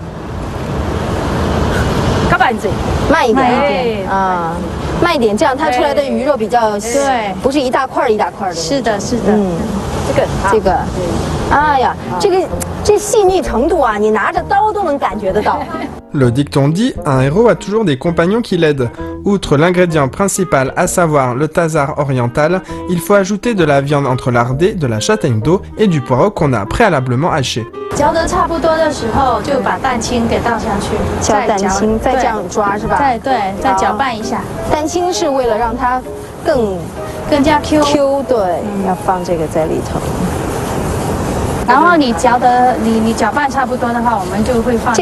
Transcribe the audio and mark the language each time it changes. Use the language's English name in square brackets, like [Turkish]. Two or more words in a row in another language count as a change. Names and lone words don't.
[Chinese] 慢一点啊，慢一点，这样它出来的鱼肉比较对，不是一大块一大块的。是的，是的。这个，哎呀，这细腻程度啊，你拿着刀都能感觉得到。 [French] Le dicton dit, un héros a toujours des compagnons qui l'aident. Outre l'ingrédient principal, à savoir le tazar oriental, il faut ajouter de la viande entrelardée, de la châtaigne d'eau et du poireau qu'on a préalablement haché. [Chinese] 搅得差不多的时候，就把蛋清给倒下去，敲蛋清，再这样抓是吧？再搅拌一下。蛋清是为了让它更加 Q， 对，要放这个在里头。然后你搅拌差不多的话，我们就会放。